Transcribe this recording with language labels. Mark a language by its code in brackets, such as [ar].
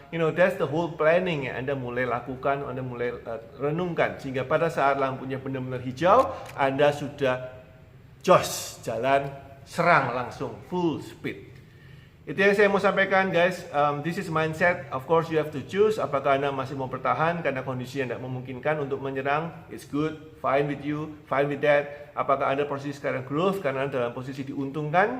[en] You know, that's the whole planning [id] yang Anda mulai lakukan, Anda mulai renungkan. Sehingga pada saat lampunya benar-benar hijau, Anda sudah jos, jalan, serang langsung, full speed. Itu yang saya mau sampaikan guys. [en] This is mindset. Of course you have to choose. [id] Apakah Anda masih mau bertahan karena kondisinya tidak memungkinkan untuk menyerang? [en] It's good, fine with you, fine with that. [id] Apakah Anda posisi sekarang growth karena Anda dalam posisi diuntungkan?